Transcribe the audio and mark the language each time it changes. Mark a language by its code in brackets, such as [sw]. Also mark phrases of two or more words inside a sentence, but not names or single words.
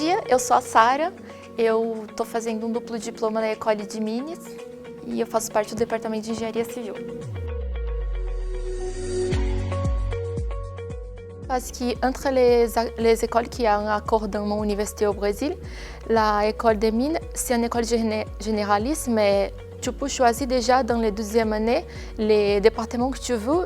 [pt] Eu sou a Sara, eu estou fazendo um duplo diploma na École de Mines e eu faço parte do Departamento de Engenharia Civil. [fr] Parce qu'entre les écoles qui ont un accord dans mon université au Brésil, l'école des mines, c'est une école généraliste, mais tu peux choisir déjà dans les deuxième année les départements que tu veux.